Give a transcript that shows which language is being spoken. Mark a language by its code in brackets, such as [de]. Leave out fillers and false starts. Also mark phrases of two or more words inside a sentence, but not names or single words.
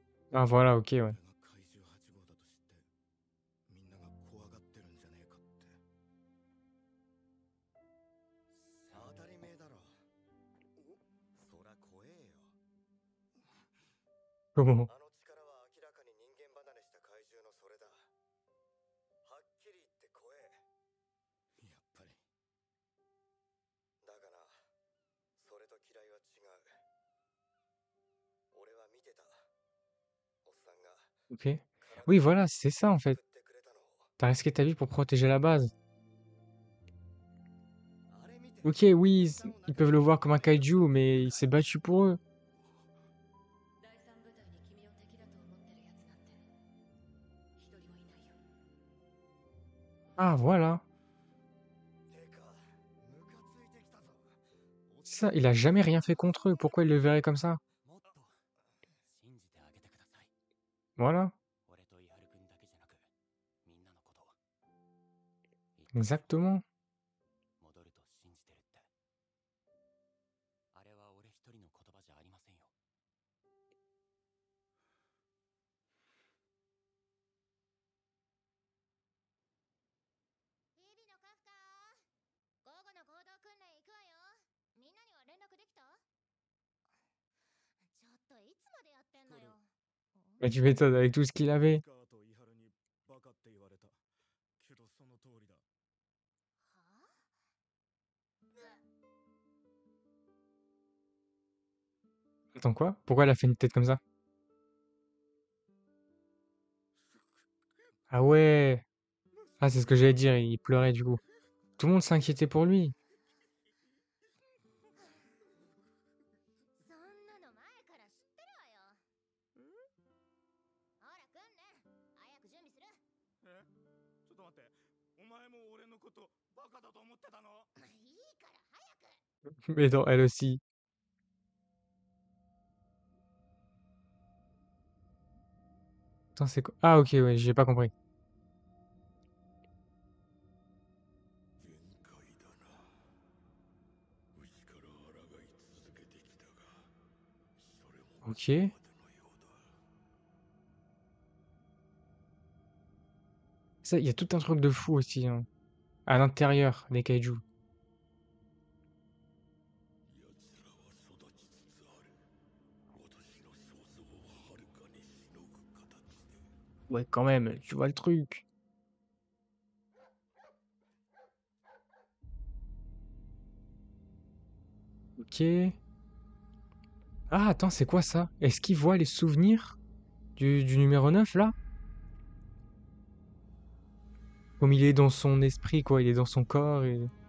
[fr] Ah voilà, OK, ouais. [ja] これが怪獣8号だと知ってみんなが怖がってるんじゃねえかって当たり前だろそら怖えよ [fr] Comment? [ja] あの力は明らかに人間離れした怪獣のそれだはっきり言って怖えやっぱりだがなそれと嫌いは違う俺は見てたおっさんが [fr] OK. Oui, voilà, c'est ça, en fait. [ja] 作ってくれたのを [fr] T'as risqué ta vie pour protéger la base. [ja] あれ見て [fr] OK, oui, ils peuvent le voir comme un kaiju, mais il s'est battu pour eux. [ja] 第三部隊に君を敵だと思ってるやつなんて一人もいないよ。 [fr] Ah, voilà. [ja] てかムカついてきたぞ [fr] Ça, il a jamais rien fait contre eux. Pourquoi il le verrait comme ça? [ja] もっと信じてあげてください [fr] Voilà, [ja] 俺と伊原くんだけじゃなくみんなのことを [fr] exactement. [ja] 戻ると信じてるってあれは俺一人の言葉じゃありませんよ日々のカフカ午後の合同訓練行くわよみんなには連絡できたちょっといつまでやってんのよ [fr] Bah, tu m'étonnes avec tout ce qu'il avait. [ja] カーと伊原にバカって言われたけどその通りだはあ [fr] Attends, quoi? Pourquoi elle a fait une tête comme ça? Ah ouais. Ah, c'est ce que j'allais dire, il pleurait du coup. Tout le monde s'inquiétait pour lui. [ja] そんなの前から知ってるわよほら訓練早く準備するえちょっと待ってお前も俺のことバカだと思ってたのいいから早く [fr] Mais non, elle aussi. Attends, c'est quoi? Ah, OK, ouais, j'ai pas compris. [ja] 限界だなうちから抗い続けてきたがそれもここま [fr] OK. [ja] でのようだ [fr] Ça, il y a tout un truc de fou aussi, hein, à l'intérieur des kaijus. [ja] 奴らは育ちつつある私の想像をはるかにしのぐ形で [fr] Ouais, quand même, tu vois le truc. OK. Ah, attends, c'est quoi ça? Est-ce qu'il voit les souvenirs du numéro 9 là? Comme il est dans son esprit, quoi, il est dans son corps et...